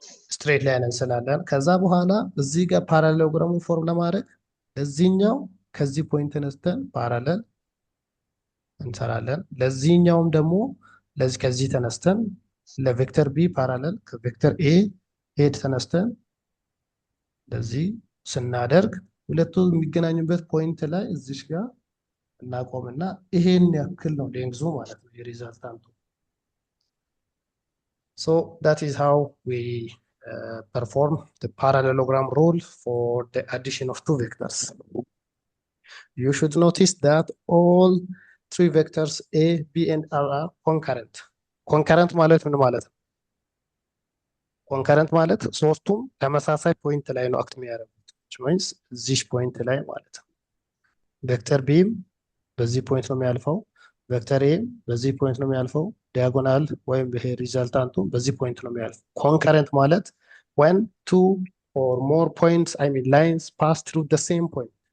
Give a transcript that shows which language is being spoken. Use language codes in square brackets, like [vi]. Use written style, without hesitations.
[am] ስትሬት ላይን እንስላለን። ከዛ በኋላ እዚህ ጋር ፓራሌሎግራሙን ፎርም ለማድረግ እዚህኛው ከዚህ ፖይንት ተነስተን ፓራሌል እንሰራለን። ለዚህኛውም ደግሞ ለዚህ ከዚህ ተነስተን ለቬክተር ቢ ፓራሌል ከቬክተር ኤ ሄድ ተነስተን ለዚህ ስናደርግ ሁለቱ የሚገናኙበት ፖይንት ላይ እዚሽ ጋር እናቆምና ይሄን ያክል ነው ሌንግዙ ማለት ነው የሪዛልታንቱ። [en] So that is how we perform the parallelogram rule for the addition of two vectors. You should notice that all three vectors A, B, and R are concurrent. [am] Concurrent ማለት ምን ማለት ነው? Concurrent ማለት ሶስቱም ተመሳሳይ ፖይንት ላይ ነው አክት የሚያደርጉት። [en] which means this [am] ፖይንት ላይ ማለት ነው። ቬክተር ቢም በዚህ ፖይንት ነው የሚያልፈው፣ ቬክተር ኤ በዚህ ፖይንት ነው የሚያልፈው፣ ዲያጎናል ወይም ይሄ ሪዛልታንቱ በዚህ ፖይንት ነው የሚያልፈው። ኮንከረንት ማለት [en] when two or more points lines pass through the same point